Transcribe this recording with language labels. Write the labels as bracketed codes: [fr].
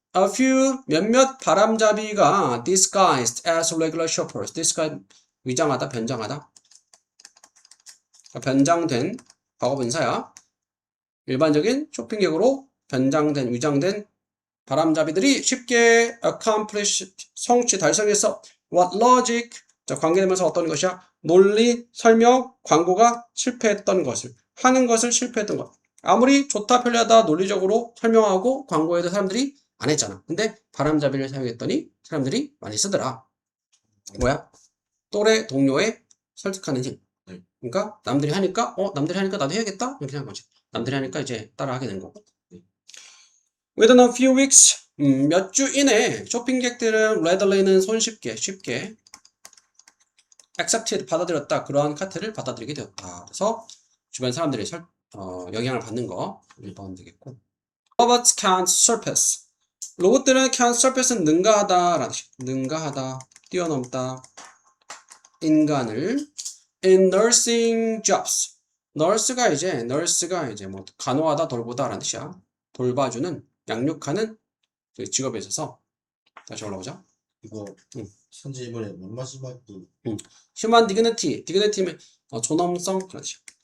[en] A few [ko] 몇몇 바람잡이가 [en] disguised as regular shoppers. [ko] disguised 위장하다, 변장하다. 변장된 과거분사야. 일반적인 쇼핑객으로 변장된, 위장된 바람잡이들이 쉽게 accomplish, 달성했어. [en] What logic? [ko] 자, 관계되면서 어떤 것이야? 논리, 설명, 광고가 실패했던 것을, 하는 것을 실패했던 것. 아무리 좋다, 편리하다, 논리적으로 설명하고 광고해도 사람들이 안 했잖아. 근데 바람잡이를 사용했더니 사람들이 많이 쓰더라. 뭐야? 또래 동료에 설득하는 힘. 그러니까 남들이 하니까 나도 해야겠다 이렇게 하는 거지. 남들이 하니까 이제 따라 하게 된 거고. [en] Within a few weeks [ko] 몇 주 이내 쇼핑객들은 readily 쉽게 accepted 받아들였다. 그러한 카트를 받아들이게 되었다. 그래서 주변 사람들이 영향을 받는 거 1번 되겠고. [en] Robots can't surpass. [ko] 로봇들은 [en] can't surpass [ko] 는 능가하다라는 뜻. 능가하다, 뛰어넘다. 인간을 [en] in nursing jobs. [ko] nurse가 이제 뭐 간호하다, 돌보다라는 뜻이야. 돌봐주는, 양육하는 그 직업에 있어서. 다시 올라오자. 이거 선지 이번에 마지막도 [en] human dignity [ko] 면 존엄성 그런 뜻이야.